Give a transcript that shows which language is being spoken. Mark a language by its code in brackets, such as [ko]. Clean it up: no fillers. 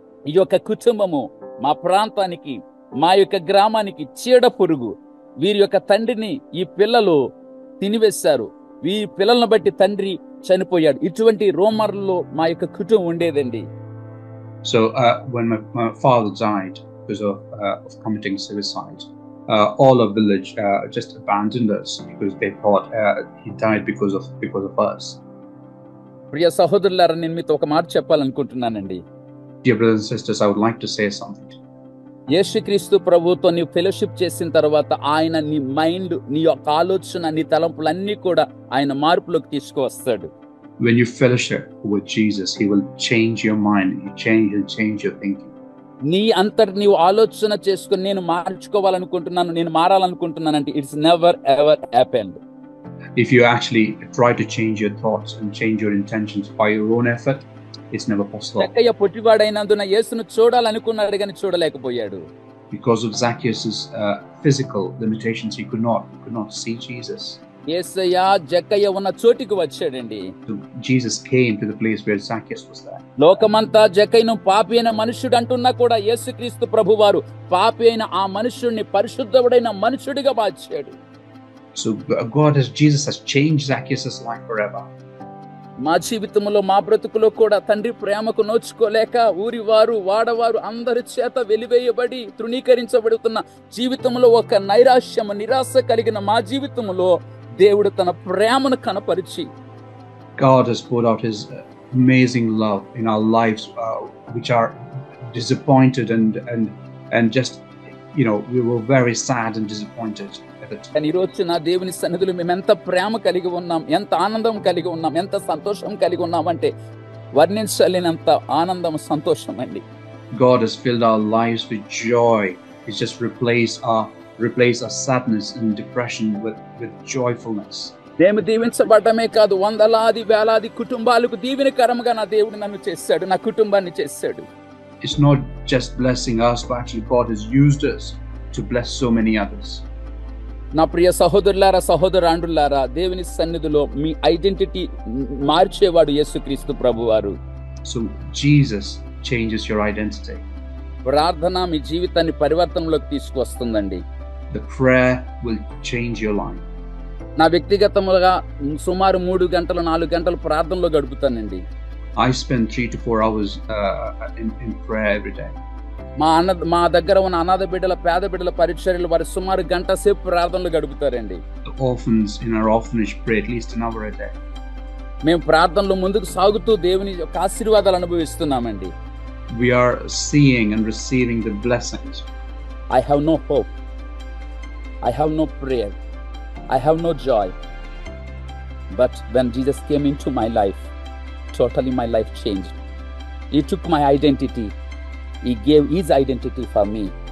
[te] ఈ యొక్క కుటుంబము మా ప్రాంతానికి, మా యొక్క గ్రామానికి చీడ పురుగు. వీరి యొక్క తండ్రిని ఈ పిల్లలు తినివేశారు, ఈ పిల్లలను బట్టి తండ్రి చనిపోయాడు. ఇటువంటి రోమర్లో మా యొక్క కుటుంబం ఉండేదండి. [en] So when my father died because of committing suicide, all of village just abandoned us because they thought he died because of us. [te] ప్రియ సహోదరులారా, నేను మీతో ఒక మాట చెప్పాలనుకుంటున్నానండి. [en] Dear brothers and sisters, I would like to say something. [te] యేసుక్రీస్తు ప్రభువుతో నీ fellowship చేసిన తర్వాత ఆయన నీ మైండ్, నీ యొక్క ఆలోచన, నీ తలంపులన్నీ కూడా ఆయన మార్పులోకి తీసుకువస్తాడు. [en] When you fellowship with Jesus, he will change your mind. He'll change your thinking. [te] నీ నీవు ఆలోచన చేసుకుని నేను మార్చుకోవాలనుకుంటున్నాను, నేను మారాలనుకుంటున్నానంటే [en] It's never ever happened. If you actually try to change your thoughts and change your intentions by your own effort, it's never possible. [te] జక్కయ్య పొట్టివాడైనందున యేసును చూడాలనుకున్నాడు కానీ చూడలేకపోయాడు. [en] Because of Zacchaeus' physical limitations, he could not see Jesus. [te] యేసయ్య జక్కయ్య ఉన్న చోటికి వచ్చాడండి. [en] So Jesus came to the place where Zacchaeus was there. [te] లోకమంతా జక్కయ్యను పాపి అయిన మనుష్యుడు అంటున్నా కూడా యేసుక్రీస్తు ప్రభువారు పాపి అయిన ఆ మనుష్యుడిని పరిశుద్ధుడైన మనుష్యుడిగా మార్చాడు. [en] So Jesus has changed Zacchaeus' life forever. [te] మా జీవితంలో మా బ్రతుకులో కూడా తండ్రి ప్రేమకు నోచుకోలేక ఊరివారు వాడవారు అందరి చేత వెలివేయబడి తృణీకరించబడుతున్న జీవితంలో ఒక నైరాశ్యము నిరాశ కలిగిన మా జీవితంలో దేవుడు తన ప్రేమను కనపరిచి [en] God has poured out his amazing love in our lives, which are disappointed and just, we were very sad and disappointed. [te] కానీ ఈరోజు నా దేవుని సన్నిధిలో మేము ఎంత ప్రేమ కలిగి ఉన్నాం, ఎంత ఆనందం కలిగి ఉన్నాం, ఎంత సంతోషం కలిగి ఉన్నాం అంటే వర్ణించలేనంత ఆనందం సంతోషం అండి. [en] God has filled our lives with joy. He's just replaced our sadness and depression with joyfulness. [te] మేము దీవించబడమే కాదు, వందలాది వేలాది కుటుంబాలకు దీవెనకరంగా నా దేవుడు నన్ను చేశాడు, నా కుటుంబాన్ని చేశాడు. [en] It's not just blessing us, but actually God has used us to bless so many others. [te] నా ప్రియ సహోదరులారా సహోదరాండ్రులారా, దేవుని సన్నిధిలో మీ ఐడెంటిటీ మార్చేవాడు యేసుక్రీస్తు ప్రభువారు. [en] So Jesus changes your identity. [te] ప్రార్థన మీ జీవితాన్ని పరివర్తనలోకి తీసుకువస్తుందండి. [en] The prayer will change your life. [te] నా వ్యక్తిగతముగా సుమారు 3 గంటలు 4 గంటలు ప్రార్థనలో గడుపుతానండి. [en] I spend 3 to 4 hours in prayer every day. [te] మా దగ్గర ఉన్న అనాథ బిడ్డల పేద బిడ్డల పరిచర్యలు వారు సుమారు గంట సేపు ప్రార్థనలు గడుపుతారండి. [en] The orphans in our orphanage pray at least an hour a day. [te] మేము ప్రార్థనలో ముందుకు సాగుతూ దేవుని యొక్క ఆశీర్వాదాలు అనుభవిస్తున్నామండి. [en] We are seeing and receiving the blessings. I have no hope. I have no prayer. I have no joy. But when Jesus came into my life, totally my life changed. He took my identity. He gave his identity for me.